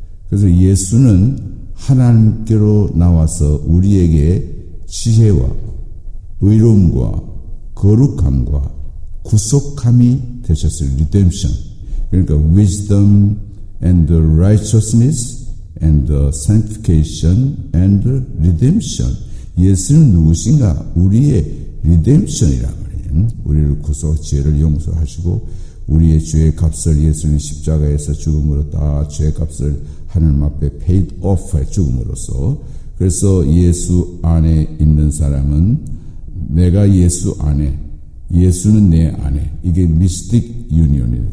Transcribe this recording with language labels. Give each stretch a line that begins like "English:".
Korean: 그래서 예수는 하나님께로 나와서 우리에게 지혜와 의로움과 거룩함과 구속함이 되셨어요. redemption. 그러니까
English: wisdom and righteousness and sanctification and redemption.
Korean: 예수는 누구신가? 우리의 redemption이란 말이에요. 우리를 구속, 죄를 용서하시고 우리의 죄의 값을 예수님 십자가에서 죽음으로 다 죄의 값을 하나님 앞에
English: paid off
Korean: 해 죽음으로써. 그래서 예수 안에 있는 사람은 내가 예수 안에, 예수는 내 안에, 이게 미스틱 유니온이에요.